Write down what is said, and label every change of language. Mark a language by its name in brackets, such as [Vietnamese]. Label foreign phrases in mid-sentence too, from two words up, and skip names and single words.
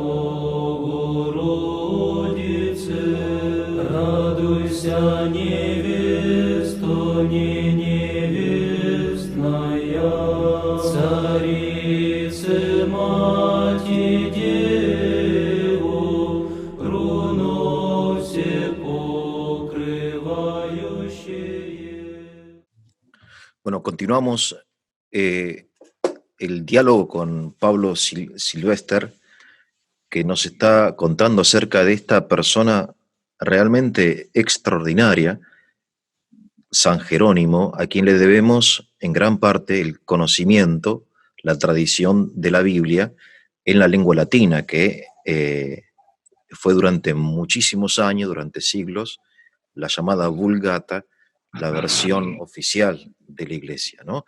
[Church Slavic] Богородице, радуйся, невесто, не невестная, Царице, Мати, Деву, руно все покрывающее. [Spanish] Bueno, continuamos el diálogo con Pablo Silvester, que nos está contando acerca de esta persona realmente extraordinaria, San Jerónimo, a quien le debemos en gran parte el conocimiento, la tradición de la Biblia en la lengua latina, que fue durante muchísimos años, durante siglos, la llamada Vulgata, la versión oficial de la Iglesia, ¿no?